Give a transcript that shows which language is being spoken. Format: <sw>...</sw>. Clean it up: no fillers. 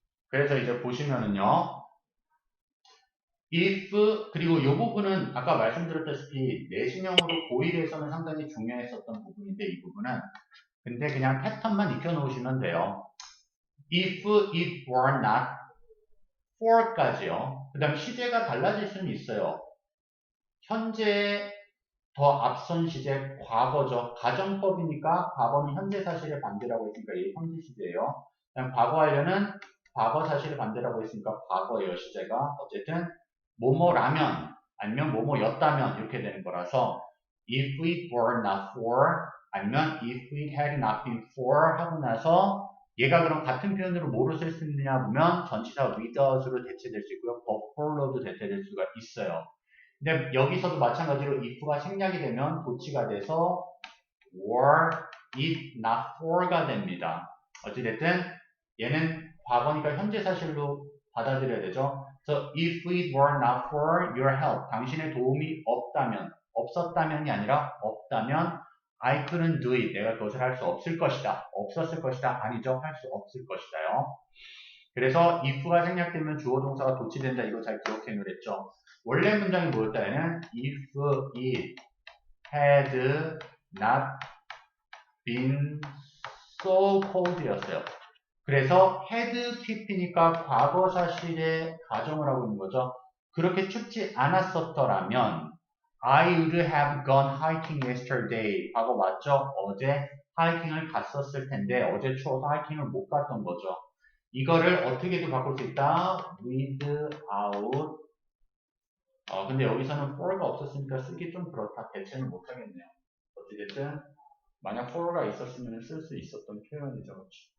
<ko>그래서 이제 보시면은요. if 그리고 이 부분은 아까 말씀드렸다시피 내신형으로 고1에서는 상당히 중요했었던 부분인데 이 부분은 근데 그냥 패턴만 익혀 놓으시면 돼요.</ko> <en>if it were not for까지요.</en> <ko>그 다음 시제가 달라질 수는 있어요. 현재 더 앞선 시제 과거죠. 가정법이니까 과거는 현재 사실의 반대라고 했으니까 이게 현재 시제예요. 그다음 과거 하려는 과거 사실의 반대라고 했으니까 과거예요. 시제가. 어쨌든 뭐뭐라면 아니면 뭐뭐였다면 이렇게 되는 거라서</ko> <en>if it were not for</en> <ko>아니면</ko> <en>if it had not been for</en> <ko>하고 나서 얘가 그럼 같은 표현으로 뭐로 쓸 수 있느냐 보면 전치사 without으로 대체될 수 있고요.</ko> <en>but for</en> <ko>로도 대체될 수가 있어요. 근데 여기서도 마찬가지로 if가 생략이 되면 도치가 돼서</ko> <en>were it not for</en> <ko>가 됩니다. 어찌됐든 얘는 과거니까 현재 사실로 받아들여야 되죠.</ko> <en>So if it were not for your help,</en> <ko>당신의 도움이 없었다면이 아니라 없다면</ko> <en>I couldn't do it,</en> <ko>내가 그것을 할 수 없을 것이다. 없었을 것이다. 아니죠. 할 수 없을 것이다요. 그래서 if가 생략되면 주어 동사가 도치된다. 이거 잘 기억해 놓으랬죠. 원래 문장이 뭐였다? 얘는</ko> <en>if it had not been so cold</en> <ko>였어요. 그래서 had pp니까 과거 사실에 가정을 하고 있는 거죠. 그렇게 춥지 않았었더라면</ko> <en>I would have gone hiking yesterday.</en> <ko>과거 맞죠? 어제 하이킹을 갔었을 텐데 어제 추워서 하이킹을 못 갔던 거죠. 이거를 어떻게도 바꿀 수 있다? without 근데 여기서는 for가 없었으니까 쓰기 좀 그렇다. 대체는 못하겠네요. 어찌됐든 만약 for가 있었으면 쓸 수 있었던 표현이죠. 그렇죠?</ko>